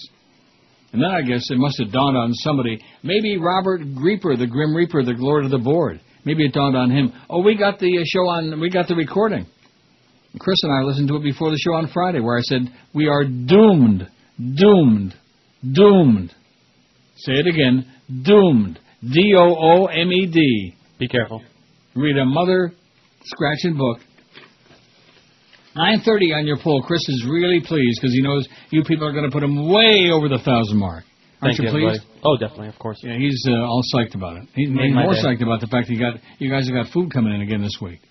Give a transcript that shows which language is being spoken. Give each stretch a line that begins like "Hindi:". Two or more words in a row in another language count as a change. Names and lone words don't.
English: And then I guess it must have dawned on somebody, maybe Robert Grieper, the Grim Reaper, the Lord of the Board. Maybe it dawned on him, oh, we got the show on, we got the recording. And Chris and I listened to it before the show on Friday where I said, we are doomed, doomed, doomed. Say it again, doomed. D-O-O-M-E-D. Be careful. Read a mother-scratching book. 9:30 on your poll. Chris is really pleased because he knows you people are going to put him way over the 1,000 mark. Aren't you pleased? Oh, definitely, of course. Yeah, he's all psyched about it. He's more psyched about the fact that you guys have got food coming in again this week.